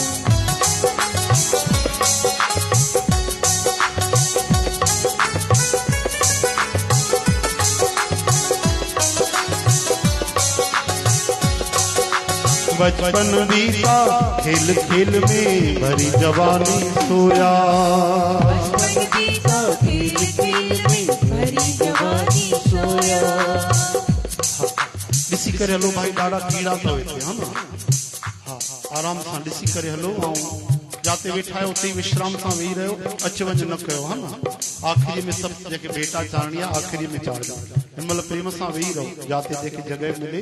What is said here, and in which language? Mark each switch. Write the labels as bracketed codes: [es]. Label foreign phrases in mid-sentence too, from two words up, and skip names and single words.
[hi] बचपन बीता खेल खेल में भरी जवानी सोया, बचपन बीता खेल खेल में भरी जवानी सोया। [sd] ॾिसी करे हलो भाई, ॾाढा कीड़ा था वेठे, हा न? हाँ, आराम सां ॾिसी करे हलो, ऐं जाते वेठा आहियो उते ई विश्राम सां वेही रहियो, अच वञ न कयो, हा न? आख़िरी में सभु जेके भेटा चाढ़णी आहे आख़िरी में चाढ़ियो, हिन महिल प्रेम सां वेही रहो, जाते जेके जॻह मिले।